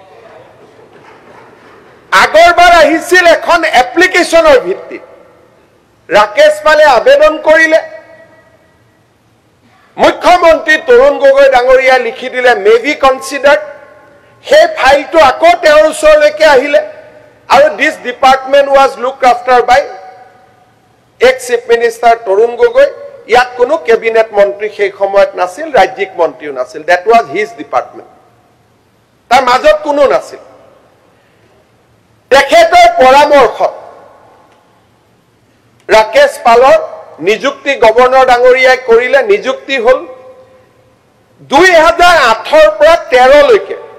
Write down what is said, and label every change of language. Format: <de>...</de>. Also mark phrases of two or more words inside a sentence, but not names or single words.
<as>আগৰবাৰ আহিছিল এখন এপ্লিকেশনৰ ভিত্তিত ৰাকেশ পালে আবেদন কৰিলে মুখ্যমন্ত্ৰী তৰুণ গগৈ ডাঙৰীয়া লিখি দিলে</as> <en>may be</en> <as>কনসিডাৰ্ড সেই ফাইলটো আকৌ তেওঁৰ ওচৰলৈকে আহিলে আৰু</as> <en>this department was looked after by ex chief minister</en> <as>তৰুণ গগৈ ইয়াত কোনো কেবিনেট মন্ত্ৰী সেই সময়ত নাছিল ৰাজ্যিক মন্ত্ৰীও নাছিল</as> <en>that was his department</en> <as>তাৰ মাজত কোনো নাছিল তেখেতৰ পৰামৰ্শত ৰাকেশ পালৰ নিযুক্তি গভৰ্ণৰ ডাঙৰীয়াই কৰিলে নিযুক্তি হ'ল 2008ৰ পৰা 13 লৈকে</as>